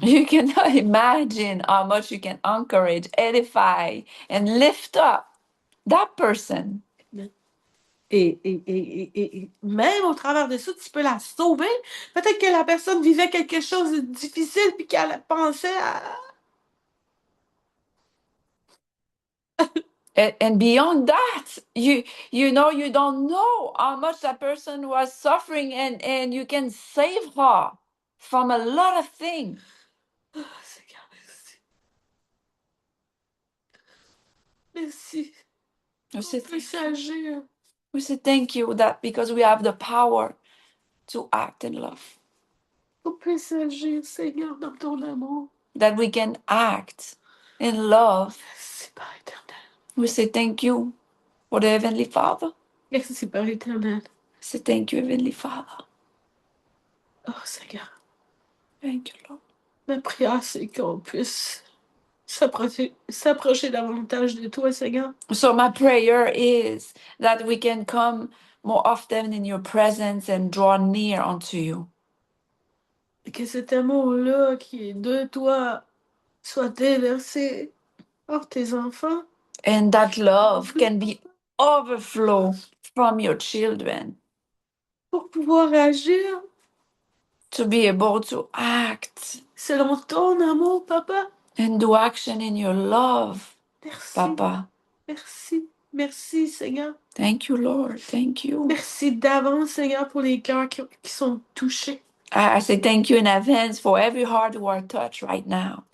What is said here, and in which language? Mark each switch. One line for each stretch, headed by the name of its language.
English: You cannot imagine how much you can encourage, edify, and lift up that person.
French: Et même au travers de ça, tu peux la sauver. Peut-être que la personne vivait quelque chose de difficile puis qu'elle pensait à...
English: And beyond that, you know, you don't know how much that person was suffering, and you can save her from a lot of things.
French: Oh, Seigneur, merci. Merci.
English: We say
French: On peut
English: thank you.
French: s'agir.
English: We say thank you that because we have the power to act in love,
French: On peut s'agir, Seigneur, dans ton amour.
English: that we can act in love.
French: Merci, Père éternel.
English: We say thank you for the Heavenly Father.
French: Merci, Père éternel.
English: We say thank you, Heavenly Father.
French: Oh, Seigneur.
English: Thank you, Lord.
French: Ma prière, c'est qu'on puisse s'approcher davantage de toi, Seigneur.
English: So my prayer is that we can come more often in your presence and draw near unto you.
French: Et que cet amour-là qui est de toi soit déversé hors tes enfants.
English: And that love can be overflow from your children
French: Pour pouvoir agir
English: to be able to act
French: selon ton amour, Papa.
English: and do action in your love,
French: Merci. Papa. Merci. Merci, Seigneur.
English: Thank you, Lord. Thank you.
French: Merci d'avance, Seigneur, pour les cœurs qui sont touchés.
English: I say thank you in advance for every heart who are touched right now.